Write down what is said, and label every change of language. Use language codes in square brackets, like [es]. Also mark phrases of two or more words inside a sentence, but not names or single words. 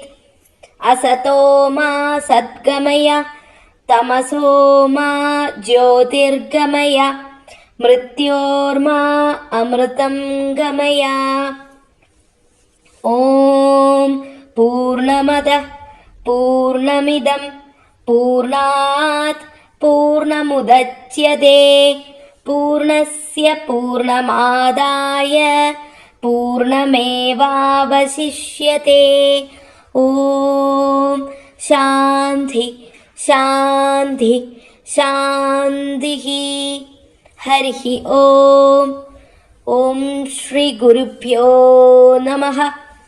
[sa] അസതോ മാ സദ്ഗമയ തമസോ മാ ജ്യോതിർഗമയ. മൃത്യോർമാ അമൃതം ഗമയ. ഓം പൂർണ്ണമദഃ പൂർണ്ണമിദം പൂർണ്ണാത് പൂർണ്ണമുദച്യതേ പൂർണ്ണസ്യ പൂർണ്ണമാദായ പൂർണ്ണമേവാവശിഷ്യത്തെ. ഓം ശാന്തി ശാന്തി ശാന്തിഃ. ഹരിഃ ഓം. ഓം ശ്രീ ഗുരുഭ്യോ നമഃ.